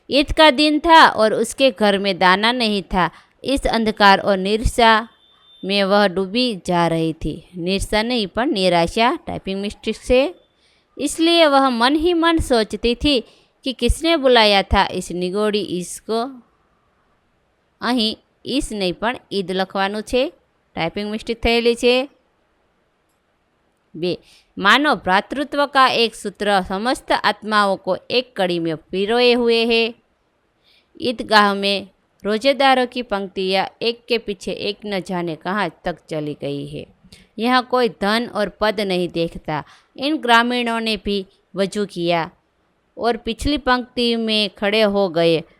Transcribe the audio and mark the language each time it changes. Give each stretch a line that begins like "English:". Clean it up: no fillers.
Hindi: ईद का दिन था और उसके घर में दाना नहीं था। इस अंधकार और निराशा में वह डूबी जा रही थी। निराशा नहीं पर निराशा, टाइपिंग मिस्टेक से। इसलिए वह मन ही मन सोचती थी कि किसने बुलाया था इस निगोड़ी इसको।
Gujarati: અહીં ઈસ નહીં પણ ઈદ લખવાનું છે, टाइपिंग मिस्टेक થયેલી છે।
Hindi: 2 मानव भ्रातृत्व का एक सूत्र समस्त आत्माओं को एक कड़ी में पिरोए हुए है। ईदगाह में रोजेदारों की पंक्तियाँ एक के पीछे एक न जाने कहाँ तक चली गई है। यहाँ कोई धन और पद नहीं देखता। इन ग्रामीणों ने भी वजू किया और पिछली पंक्ति में खड़े हो गए।